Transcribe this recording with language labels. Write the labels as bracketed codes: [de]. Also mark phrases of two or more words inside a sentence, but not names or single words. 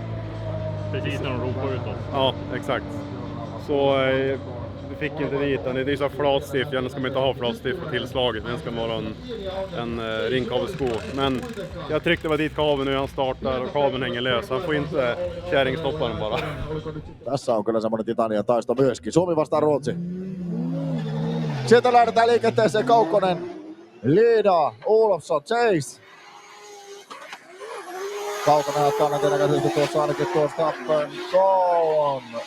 [sv] Precis när de ropar utåt. Ja, exakt. Så vi fick inte dit den. Det är så flatstift. Egentligen ska man inte ha flatstift på tillslaget. Den ska vara en ringkabelsko. Men jag tryckte dit kabeln nu, han startar och kabeln hänger lös. Han får inte kärringstoppa den bara. [fi] Tässä on kyllä semmoinen Titania taisto myöskin. Suomi vastaan Ruotsi. Sieltä lähdetään liikenteeseen. Kaukkonen, Lida, Olofsson, Chase. Kaukonen ottaa näköisesti tuossa ainakin tuosta Stappen.